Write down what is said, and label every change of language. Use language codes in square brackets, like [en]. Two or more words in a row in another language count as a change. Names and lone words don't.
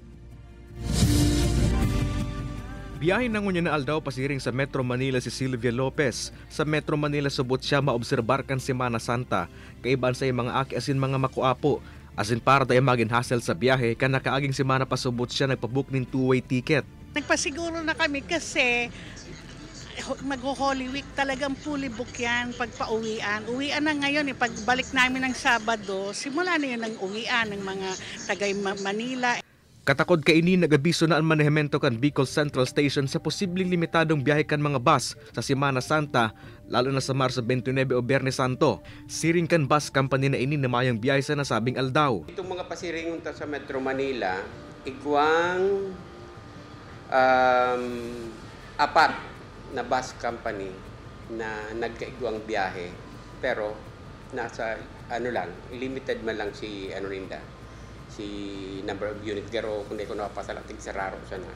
[bik] Biyahe na ngunya na aldaw pasiring sa Metro Manila si Sylvia Lopez. Sa Metro Manila subot siya maobserbar kan Semana Santa. Kaiban sa mga aki asin mga makuapo. Asin para tayo maging hassle sa biyahe kan nakaaging semana pasubot siya nagpabook ng [en] two-way ticket. [tl] Nagpasiguro na kami kasi mag-Holy Week talagang [en] fully book [tl] yan pag pauwian. Uwian na ngayon pagbalik namin ng Sabado, simula na yun ang uwian ng mga tagay Manila. [bik] Katakod kaini nag-abiso na ang manehemento kan [en] Bicol Central Station [bik] sa posibleng limitadong biyahe kan mga bus sa Semana Santa, lalo na sa Marso 29 o Biyernes Santo. Siring kan bus company na ini namayang biyahe sa nasabing aldaw. Itong mga pasiringon ta sa Metro Manila, igwang apat na bus company na nagkaigwang biyahe, pero nasa limited man lang si si [en] number of unit [bik] garo kundi ko napasalatig sa raro siya na.